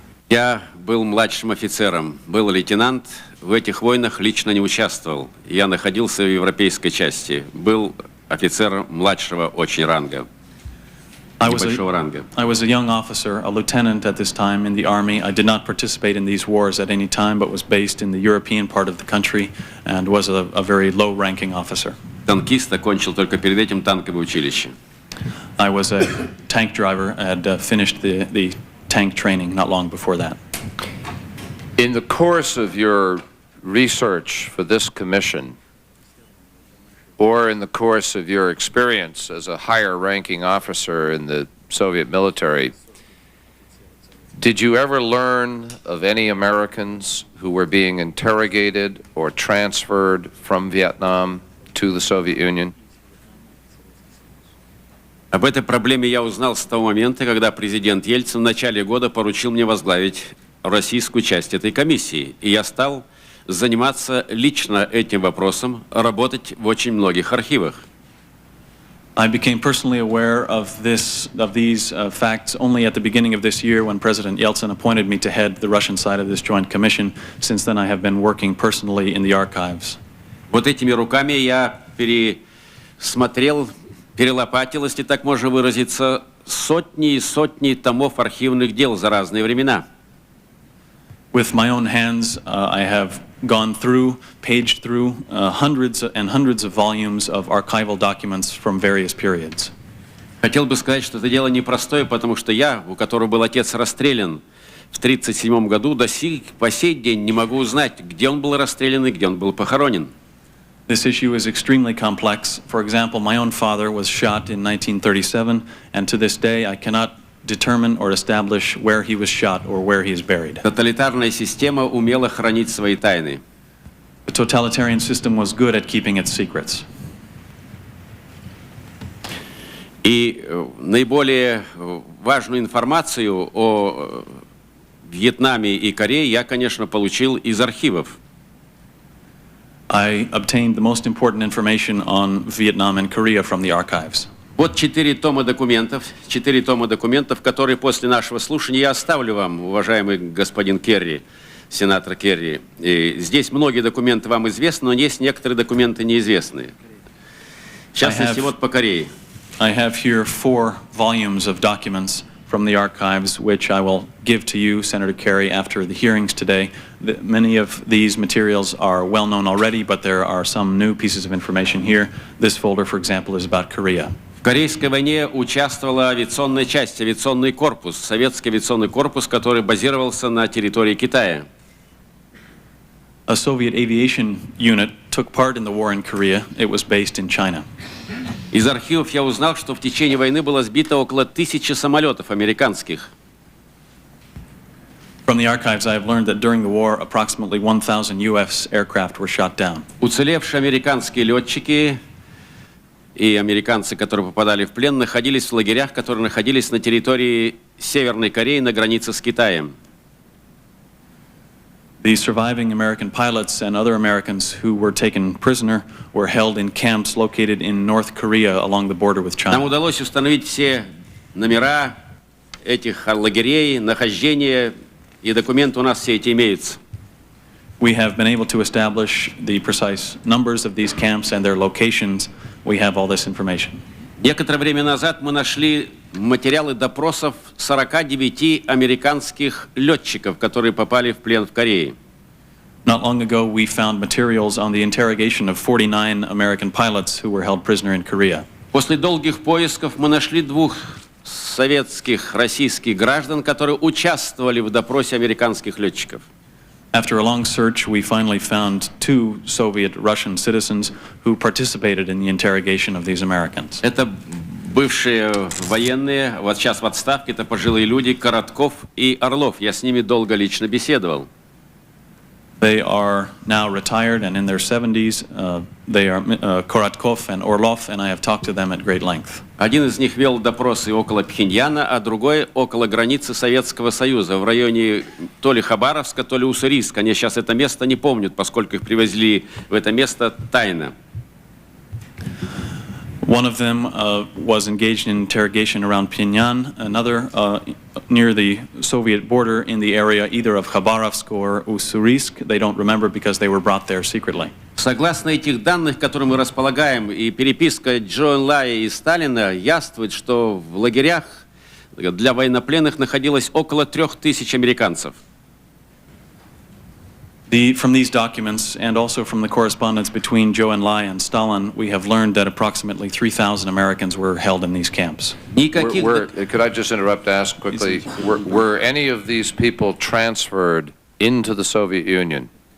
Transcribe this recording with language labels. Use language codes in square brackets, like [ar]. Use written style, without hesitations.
[ru] Я был младшим офицером, был лейтенант, в этих войнах лично не участвовал. Я находился в европейской части, был офицером младшего очень ранга. [en] I was a young officer, a lieutenant at this time in the Army. I did not participate in these wars at any time, but was based in the European part of the country and was a very low-ranking officer. [ru] Танкист, окончил только перед этим танковое училище. [en] I was a tank driver. I had finished the tank training not long before that. In the course of your research for this commission, or in the course of your experience as a higher-ranking officer in the Soviet military, did you ever learn of any Americans who were being interrogated or transferred from Vietnam to the Soviet Union? [ru] Об этой проблеме я узнал с того момента, когда президент Ельцин в начале года поручил мне возглавить российскую часть этой комиссии. И я стал заниматься лично этим вопросом, работать в очень многих архивах. [en] I became personally aware of these facts only at the beginning of this year when President Yeltsin appointed me to head the Russian side of this joint commission. Since then, I have been working personally in the archives. [ru] Вот этими руками я пересмотрел, перелопатил, если так можно выразиться, сотни и сотни томов архивных дел за разные времена. [en] With my own hands, I have gone through, paged through hundreds and hundreds of volumes of archival documents from various periods. [ru] Хотел бы сказать, что это дело непростое, потому что я, у которого был отец расстрелян в 1937 году, по сей день не могу узнать, где он был расстрелян и где он был похоронен. [en] This issue is extremely complex. For example, my own father was shot in 1937, and to this day I cannot determine or establish where he was shot or where he is buried. [ru] Тоталитарная система умела хранить свои тайны. [en] The totalitarian system was good at keeping its secrets. [ru] И наиболее важную информацию о Вьетнаме и Корее я, конечно, получил из архивов. [en] I obtained the most important information on Vietnam and Korea from the archives. [ru] Вот 4 тома документов, которые после нашего слушания я оставлю вам, уважаемый господин Керри, сенатор Керри. И здесь многие документы вам известны, но есть некоторые документы неизвестные. В частности, вот по Корее. [en] I have here 4 volumes of documents from the archives, which I will give to you, Senator Kerry, after the hearings today. Many of these materials are well known already, but there are some new pieces of information here. This folder, for example, is about Korea. [ru] В Корейской войне участвовала авиационная часть, авиационный корпус, советский авиационный корпус, который базировался на территории Китая. [en] A Soviet aviation unit took part in the war in Korea. It was based in China. [ru] Из архивов я узнал, что в течение войны было сбито около 1000 самолетов американских. [en] From the archives, I have learned that during the war, approximately 1,000 U.S. aircraft were shot down. [ru] Уцелевшие американские летчики и американцы, которые попадали в плен, находились в лагерях, которые находились на территории Северной Кореи на границе с Китаем. [en] The surviving American pilots and other Americans who were taken prisoner were held in camps located in North Korea along the border with China. [ru] Нам удалось установить все номера этих лагерей, нахождения, и документы у нас все эти имеются. [en] We have been able to establish the precise numbers of these camps and their locations. We have all this information. [ru] Некоторое время назад мы нашли материалы допросов 49 американских летчиков, которые попали в плен в Корее. [en] Not long ago, we found materials on the interrogation of 49 American pilots who were held prisoner in Korea. [ru] После долгих поисков мы нашли 2 советских, российских граждан, которые участвовали в допросе американских летчиков. [en] After a long search, we finally found 2 Soviet Russian citizens who participated in the interrogation of these Americans. [ru] Это бывшие военные, вот сейчас в отставке, это пожилые люди, Коротков и Орлов. Я с ними долго лично беседовал. [en] They are now retired and in their 70s. They are Korotkov and Orlov, and I have talked to them at great length. [ru] Один из них вел допросы около Пхеньяна, а другой около границы Советского Союза, в районе то ли Хабаровска, то ли Уссурийска. Они сейчас это место не помнят, поскольку их привезли в это место тайно. [en] One of them was engaged in interrogation around Pyongyang, another near the Soviet border in the area either of Khabarovsk or Ussurisk. They don't remember because they were brought there secretly. [ru] Согласно этих данных, которыми мы располагаем, и переписка Джо Энлая и Сталина, яствует, что в лагерях для военнопленных находилось около 3000 американцев. [en] From these documents and also from the correspondence between Zhou Enlai and Stalin, we have learned that approximately 3,000 Americans were held in these camps. Could I just interrupt to ask quickly, were any of these people transferred into the Soviet Union?